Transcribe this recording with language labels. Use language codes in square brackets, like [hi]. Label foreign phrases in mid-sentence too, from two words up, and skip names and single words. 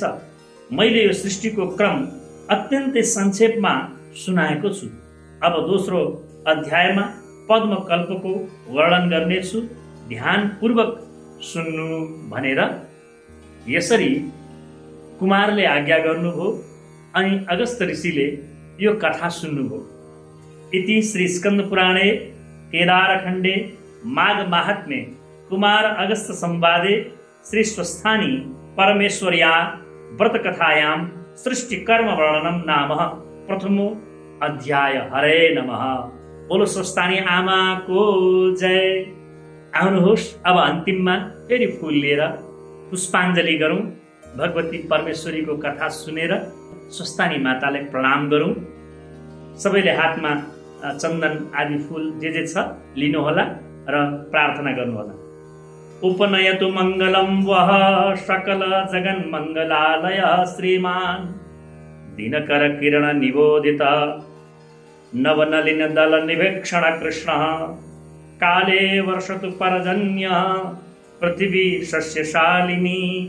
[ne] मैले यो सृष्टिको क्रम अत्यन्तै संक्षेपमा सुनाएको छु। अब दोस्रो अध्यायमा पद्म कल्पको वर्णन गर्नेछु। ध्यानपूर्वक सुन्नु भनेर यसरी कुमारले आज्ञा गर्नुभयो अनि अगस्त ऋषिले यो कथा सुन्नुभयो। [sa] इति श्री स्कंद पुराणे केदारखण्डे माघ माहात्म्ये कुमार अगस्त संवादे श्री स्वस्थानी परमेश्वर्या व्रतकथायां सृष्टिकर्मवर्णनं नाम प्रथमो अध्याय। हरे नमः। [ne] बोलो स्वस्थानी आमाको जय। आउनुहोस् अब अन्तिममा फेरि फुल लिएर पुष्पाञ्जली गरौँ, भगवती परमेश्वरीको कथा सुनेर स्वस्थानी मातालाई प्रणाम गरौँ। सबैले हातमा चन्दन आदि फुल जे छ लिनुहोला र प्रार्थना गर्नुहोला। [sa] उपनयतु मङ्गलं वः सकल जगन् मङ्गलालय श्रीमान् दिनकर किरण निबोधित नवनलिन दल निवेक्षण कृष्णः काले वर्षतु पर्जन्य पृथिवी सस्यशालिनी